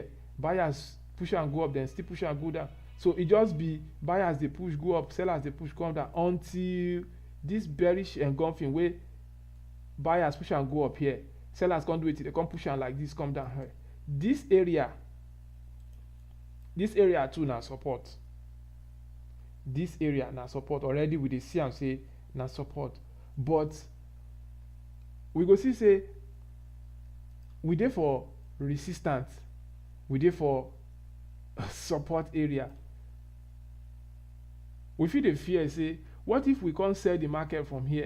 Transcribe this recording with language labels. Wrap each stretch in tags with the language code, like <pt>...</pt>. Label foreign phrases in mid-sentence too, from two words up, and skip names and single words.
<pcm>Buyers push and go up, then still push and go down. So it just be buyers they push go up, sellers they push come down until this bearish engulfing way. Buyers push and go up here, sellers can't do it, they come push and like this come down here. This area too now support. This area now support already. We dey see and say now support, but we go see say we dey for resistance, we dey for support area. We feel the fear say, what if we can't sell the market from here?</pcm>